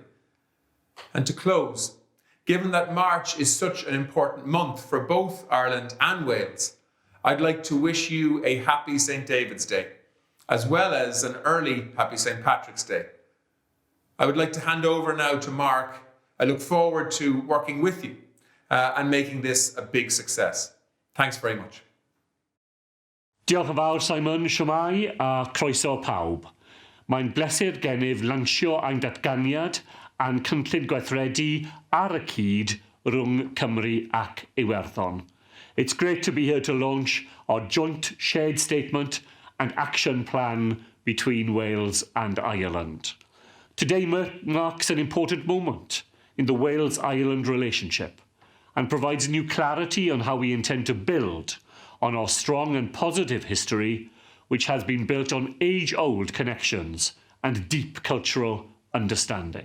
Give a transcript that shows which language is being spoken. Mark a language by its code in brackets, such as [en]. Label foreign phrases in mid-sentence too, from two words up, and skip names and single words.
[en] And to close, given that March is such an important month for both Ireland and Wales, I'd like to wish you a happy St. David's Day, as well as an early happy St. Patrick's Day. I would like to hand over now to Mark. I look forward to working with you and making this a big success. Thanks very much. [cy] Diolch yn fawr, Simon, siwmai a croeso pawb. Mae'n bleser gennyf lansio ein datganiad a'n cynllun gweithredu ar y cyd rhwng Cymru ac Iwerddon. [en] It's great to be here to launch our joint shared statement and action plan between Wales and Ireland. Today marks an important moment in the Wales-Ireland relationship and provides new clarity on how we intend to build on our strong and positive history, which has been built on age-old connections and deep cultural understanding.